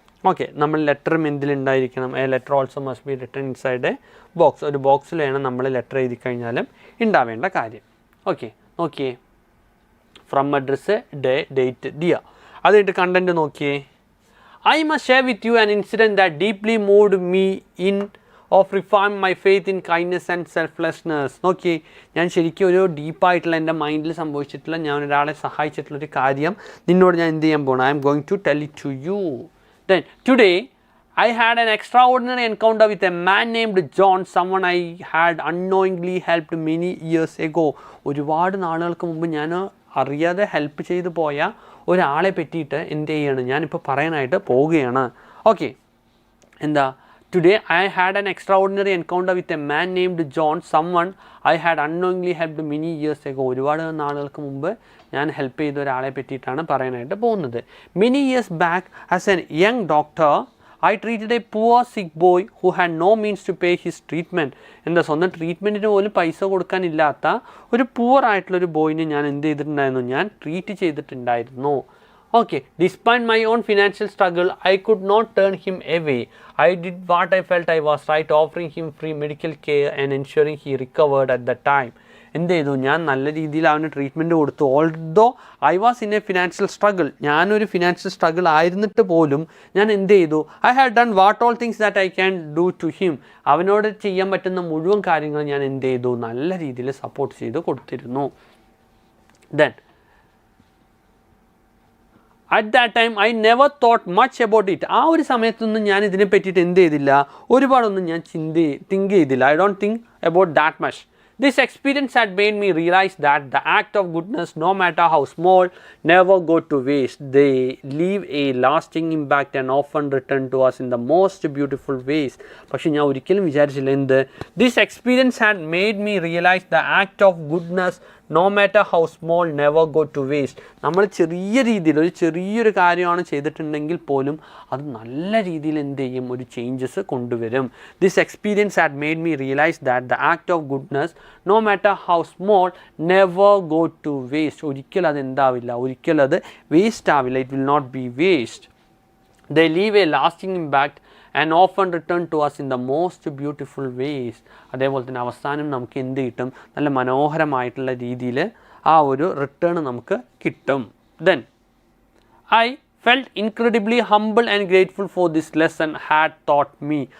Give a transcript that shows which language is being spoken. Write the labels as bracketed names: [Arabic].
[English] okay, [Malayalam] നമ്മൾ ലെറ്ററും എന്തിലുണ്ടായിരിക്കണം, [English] A letter also must be written inside a box. [Malayalam] ഒരു ബോക്സിൽ വേണം നമ്മൾ ലെറ്റർ എഴുതി കഴിഞ്ഞാലും ഉണ്ടാവേണ്ട കാര്യം. [English] Okay, നോക്കിയേ, from address, date, dear. [Malayalam] അത് കഴിഞ്ഞിട്ട് കണ്ടൻറ്റ് നോക്കിയേ. [English] I must share with you an incident that deeply moved me in of reformed my faith in kindness and selflessness. [Malayalam] നോക്കി, ഞാൻ ശരിക്കും ഒരു ഡീപ്പായിട്ടുള്ള എൻ്റെ മൈൻഡിൽ സംഭവിച്ചിട്ടുള്ള, ഞാൻ ഒരാളെ സഹായിച്ചിട്ടുള്ളൊരു കാര്യം നിന്നോട് ഞാൻ എന്ത് ചെയ്യാൻ പോകണം. [English] I am going to tell it to you. Then today I had an extraordinary encounter with a man named John, someone I had unknowingly helped many years ago. [Malayalam] ഒരുപാട് നാളുകൾക്ക് മുമ്പ് ഞാൻ അറിയാതെ ഹെൽപ്പ് ചെയ്തു പോയ ഒരാളെ പറ്റിയിട്ട് എന്ത് ചെയ്യാണ് ഞാനിപ്പോൾ പറയാനായിട്ട് പോവുകയാണ്. [English] Okay, എന്താ, today I had an extra ordinary encounter with a man named John, someone I had unknowingly helped many years ago. [Malayalam] ഒരുപാട് നാളുകൾക്ക് മുമ്പ് ഞാൻ ഹെൽപ്പ് ചെയ്ത ഒരാളെ പറ്റിയിട്ടാണ് പറയാനായിട്ട് പോകുന്നത്. [English] Many years back as an young doctor I treated a poor sick boy who had no means to pay his treatment. [Malayalam] എന്താ, സ്വന്തം ട്രീറ്റ്മെൻറ്റിന് പോലും പൈസ കൊടുക്കാനില്ലാത്ത ഒരു പൂവർ ആയിട്ടുള്ളൊരു ബോയിനെ ഞാൻ എന്ത് ചെയ്തിട്ടുണ്ടായിരുന്നു, ഞാൻ ട്രീറ്റ് ചെയ്തിട്ടുണ്ടായിരുന്നു. [English] Okay, despite my own financial struggle I could not turn him away. I did what I felt I was right, offering him free medical care and ensuring he recovered at the time. [Malayalam] എന്ത് ചെയ്തു, ഞാൻ നല്ല രീതിയിൽ അവന് treatment കൊടുത്തു. [English] although I was in a financial struggle, [Malayalam] ഞാനൊരു financial struggle ആയിരുന്നിട്ട് പോലും ഞാൻ എന്ത് ചെയ്തു, [English] I had done what all things that I can do to him. [Malayalam] അവനോട് ചെയ്യാൻ പറ്റുന്ന മുഴുവൻ കാര്യങ്ങൾ ഞാൻ എന്ത് ചെയ്തു, നല്ല രീതിയിൽ സപ്പോർട്ട് ചെയ്ത് കൊടുത്തിരുന്നു. [English] Then at that time I never thought much about it. [Malayalam] ആ ഒരു സമയത്തൊന്നും ഞാൻ ഇതിനെ പറ്റിയിട്ട് എന്ത് ചെയ്തില്ല, ഒരുപാടൊന്നും ഞാൻ തിങ്ക് ചെയ്തില്ല. [English] I don't think about that much. This experience had made me realize that the act of goodness, no matter how small, never go to waste. They leave a lasting impact and often return to us in the most beautiful ways. [Malayalam] പക്ഷേ ഞാൻ ഒരിക്കലും വിചാരിച്ചില്ല എന്ത്, [English] this experience had made me realize the act of goodness, no matter how small, never go to waste. [Malayalam] നമ്മൾ ചെറിയ രീതിയിൽ ഒരു ചെറിയൊരു കാര്യമാണ് ചെയ്തിട്ടുണ്ടെങ്കിൽ പോലും അത് നല്ല രീതിയിൽ എന്ത് ചെയ്യും, ഒരു ചേഞ്ചസ് കൊണ്ടുവരും. [English] This experience had made me realize that the act of goodness, no matter how small, never go to waste. [Malayalam] ഒരിക്കലും അത് എന്താവില്ല, ഒരിക്കലും അത് വേസ്റ്റ് ആവില്ല. [English] It will not be waste. They leave a lasting impact and often return to us in the most beautiful ways. [Malayalam] അതേപോലെ തന്നെ അവസാനം നമുക്ക് എന്ത് കിട്ടും, നല്ല മനോഹരമായിട്ടുള്ള രീതിയിൽ ആ ഒരു റിട്ടേൺ നമുക്ക് കിട്ടും. [English] Then I felt incredibly humble and grateful for this lesson had taught me.